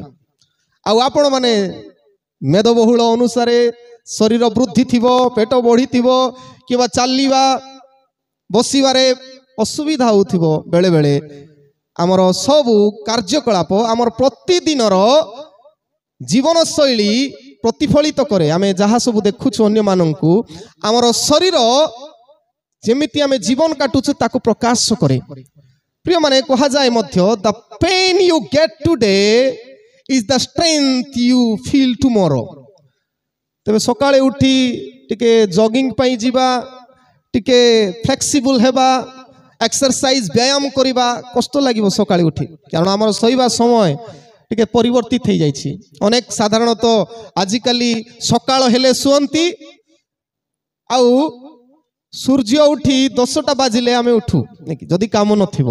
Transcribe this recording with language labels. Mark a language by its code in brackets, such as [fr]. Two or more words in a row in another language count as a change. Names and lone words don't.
[or] ଆଉ ଆପଣ ମାନେ ମେଦବହୁଳ ଅନୁସାରେ ଶରୀର ବୃଦ୍ଧି ଥିବ, ପେଟ ବଢ଼ିଥିବ କିମ୍ବା ଚାଲିବା ବସିବାରେ ଅସୁବିଧା ହେଉଥିବ, ବେଳେ ବେଳେ ଆମର ସବୁ କାର୍ଯ୍ୟକଳାପ ଆମର ପ୍ରତିଦିନର ଜୀବନଶୈଳୀ ପ୍ରତିଫଳିତ କରେ। ଆମେ ଯାହା ସବୁ ଦେଖୁଛୁ ଅନ୍ୟମାନଙ୍କୁ ଆମର ଶରୀର ଯେମିତି ଆମେ ଜୀବନ କାଟୁଛୁ ତାକୁ ପ୍ରକାଶ କରେ। ପ୍ରିୟମାନେ କୁହାଯାଏ ମଧ୍ୟ [en] the pain you get today is the strength you feel tomorrow। [or] ତେବେ ସକାଳେ ଉଠି ଟିକେ ଜଗିଂ ପାଇଁ ଯିବା, ଟିକେ ଫ୍ଲେକ୍ସିବୁଲ ହେବା, ଏକ୍ସରସାଇଜ ବ୍ୟାୟାମ କରିବା କଷ୍ଟ ଲାଗିବ ସକାଳେ ଉଠି, କାରଣ ଆମର ଶୋଇବା ସମୟ ଟିକେ ପରିବର୍ତ୍ତିତ ହେଇଯାଇଛି। ଅନେକ ସାଧାରଣତଃ ଆଜିକାଲି ସକାଳ ହେଲେ ଶୁଅନ୍ତି ଆଉ ସୂର୍ଯ୍ୟ ଉଠି 10ଟା ବାଜିଲେ ଆମେ ଉଠୁ ଯଦି କାମ ନଥିବ।